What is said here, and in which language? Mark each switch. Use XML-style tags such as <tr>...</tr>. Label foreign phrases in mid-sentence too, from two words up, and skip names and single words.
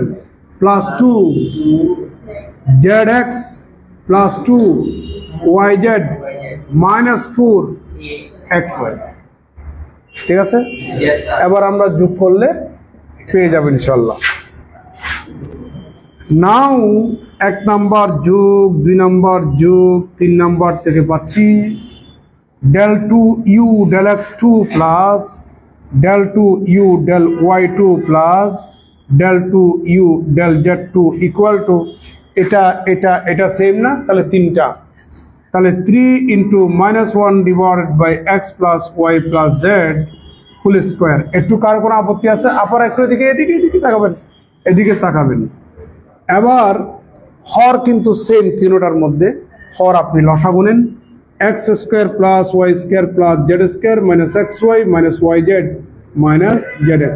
<en>plus 2 zx plus 2 yz minus 4 xy.</en> <bn>ঠিক আছে, এবার আমরা যোগ করলে পেয়ে যাবেন ইনশাল্লাহ। নাও 1 নম্বর যোগ 2 নম্বর যোগ 3 নম্বর থেকে পাচ্ছি</bn> <en>del 2u del x2 plus del 2u del y2 plus del 2u del z2 equal to</en> <bn>এটা এটা এটা সেম না? তাহলে তিনটা, তাহলে</bn> <en>3 into minus 1 divided by x plus y plus z whole square.</en> <bn>একটু কার কোনো আপত্তি আছে? আপনারা একটু এদিকে এদিকে এদিকে তাকাবেন, এদিকে তাকাবেন। এবার হর কিন্তু সেম তিনটার মধ্যে। হর আপনি লসা গুনেন,</bn> <en>x square plus y square plus z square minus x y minus y z minus z x.</en>